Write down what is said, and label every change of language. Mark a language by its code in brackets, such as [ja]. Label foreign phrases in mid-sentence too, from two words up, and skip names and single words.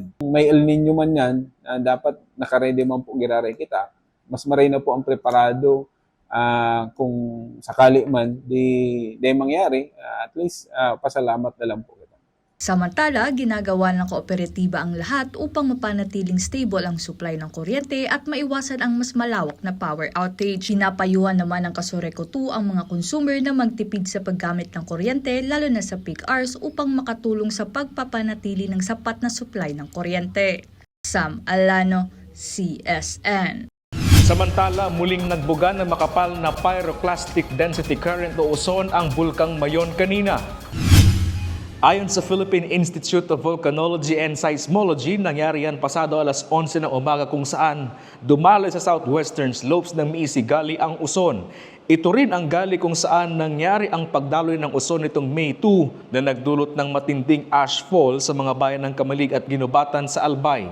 [bik] Kung may El Nino man yan, dapat nakaredy man po giraray kita. Mas maray na po ang preparado. Kung sakali man di mangyari, [en] at least [bik] pasalamat na lang po kita. [tl] Samantala, ginagawa ng kooperatiba ang lahat upang mapanatiling stable ang supply ng kuryente at maiwasan ang mas malawak na [en] power outage. [tl] Pinapayuhan naman ng Kasureco 2 ang mga consumer na magtipid sa paggamit ng kuryente lalo na sa [en] peak hours [tl] upang makatulong sa pagpapanatili ng sapat na supply ng kuryente. Sam Alano, CSN. Samantala, muling nagbuga ng makapal na [en] pyroclastic density current [tl] o uson ang Bulkang Mayon kanina. Ayon sa Philippine Institute of Volcanology and Seismology, nangyari yan pasado alas 11 ng umaga kung saan dumaloy sa [en] southwestern slopes [tl] ng Miisigali ang uson. Ito rin ang gali kung saan nangyari ang pagdaloy ng uson nitong May 2 na nagdulot ng matinding ashfall sa mga bayan ng Kamalig at Ginubatan sa Albay.